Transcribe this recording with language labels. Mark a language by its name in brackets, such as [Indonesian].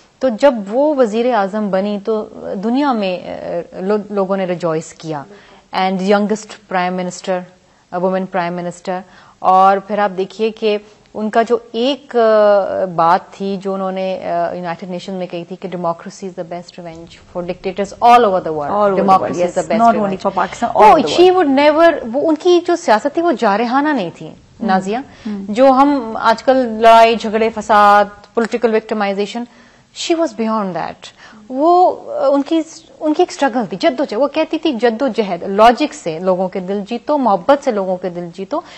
[Urdu] تو جب وہ وزیر اعظم بنی تو دنیا میں لوگوں نے ریجوائس کیا، [English] and youngest prime minister, [Urdu] women prime minister. اور پھر آپ دیکھیے کہ ان کا جو ایک بات تھی جو انہوں نے یونائٹڈ نیشن میں کہی تھی کہ [English] Democracy is the best revenge for dictators all over the world. Democracy is the best revenge. She would never, [Urdu] وہ ان کی جو سیاست تھی وہ جارحانہ نہیں تھی نازیہ. جو ہم آج کل لڑائی جھگڑے فساد political victimization, [English] She was beyond that. [Urdu] وہ ان کی ایک اسٹرگل تھی، جدوجہد. وہ کہتی تھی جدوجہد، لاجک سے لوگوں کے دل جیتو، محبت سے لوگوں کے دل جیتو.